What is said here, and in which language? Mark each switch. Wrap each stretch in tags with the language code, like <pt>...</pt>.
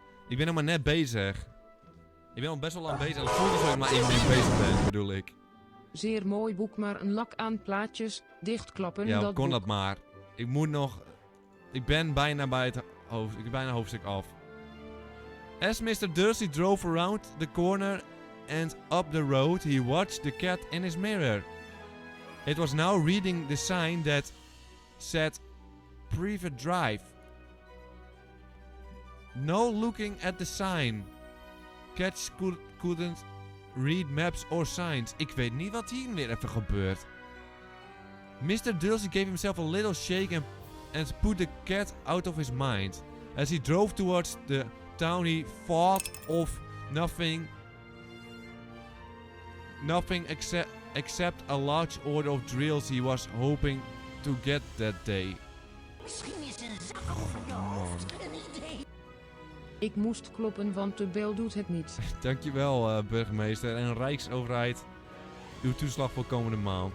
<nl>Ik ben nog maar net bezig. Ik ben al best wel lang bezig en het voelt alsof ik maar 1 minuut bezig ben, bedoel ik. Zeer mooi boek, maar een lak aan plaatjes. Dichtklappen, Ja, dat kon boek. dat maar. Ik moet nog... Ik ben bijna bij het hoofd... Ik ben bijna hoofdstuk af.</nl> <en>As Mr. Dursley drove around the corner and up the road, he watched the cat in his mirror. It was now reading the sign that said Private Drive. No looking at the sign. Cats couldn't read maps or signs.</en> <nl>Ik weet niet wat hier weer even gebeurt.</nl> <en>Mr. Dursley gave himself a little shake and put the cat out of his mind. As he drove towards the town, he thought of nothing nothing except a large order of drills he was hoping to get that day.</en> <nl>Misschien is een zak over je hoofd een idee. Ik moest kloppen, want de bel doet het niet. Dankjewel, burgemeester en Rijksoverheid. Uw toeslag voor komende maand.</nl>